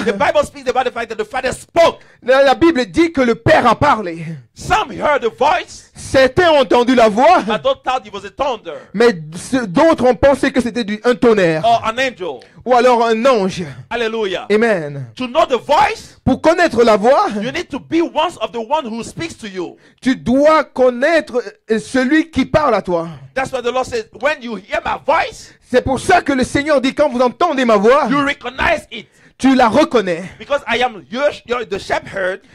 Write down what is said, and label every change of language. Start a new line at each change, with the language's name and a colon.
English: the Bible speaks about the fact that the Father spoke.
French: la Bible dit que le Père a parlé.
English: Some heard the voice,
French: Certains ont entendu la voix,
English: but don't thought it was a thunder
French: mais d'autres ont pensé que c'était un tonnerre
English: or an angel.
French: ou alors un ange.
English: Hallelujah.
French: Amen.
English: To know the voice,
French: Pour connaître la voix,
English: you need to be one of the one who speaks to you.
French: tu dois connaître celui qui parle à toi.
English: That's why the Lord says, when you hear my voice,
French: C'est pour ça que le Seigneur dit, quand vous entendez ma voix,
English: you recognize it.
French: tu la reconnais.
English: Because I am you're the shepherd